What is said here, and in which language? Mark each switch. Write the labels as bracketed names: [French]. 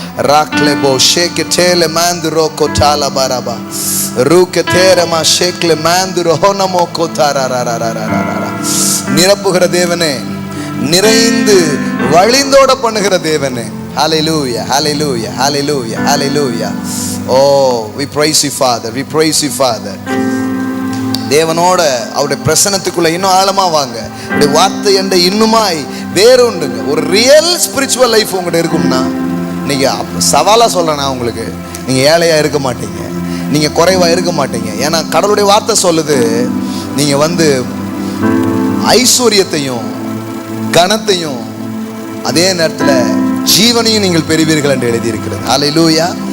[Tamil] ராக்லெபோ ஷேக்கெட்டேல மாந்துரோ கோட்டால பரபா ரூக்கெட்டேரமா ஷேக்ல மாந்துரோ ஹோனமோ கோட்டாரரரரரரரர. நிரப்புகிற தேவனே, நிறைந்து வழிந்தோட பண்ணுகிற தேவனே. [English] Hallelujah, hallelujah, hallelujah, hallelujah. Oh, we praise you Father, we praise you Father. [Tamil] தேவனோட அவருடைய பிரசன்னத்துக்குள்ள இன்னும் ஆழமா வாங்க. அவருடைய வார்த்தை என்ற இன்னுமாய் வேறுண்டுங்க. ஒரு ரியல் ஸ்பிரிச்சுவல் லைஃப் உங்கள்கிட்ட இருக்கும்னா, நீங்கள் சவாலாக சொல்கிறேன்னா உங்களுக்கு, நீங்கள் ஏழையாக இருக்க மாட்டீங்க, நீங்கள் குறைவாக இருக்க மாட்டீங்க. ஏன்னா கடவுளுடைய வார்த்தை சொல்லுது, நீங்கள் ஐஸ்வர்யத்தையும் கனத்தையும் அதே நேரத்தில் ஜீவனையும் நீங்கள் பெறுவீர்கள் என்று எழுதியிருக்கிறது. ஹல்லேலூயா.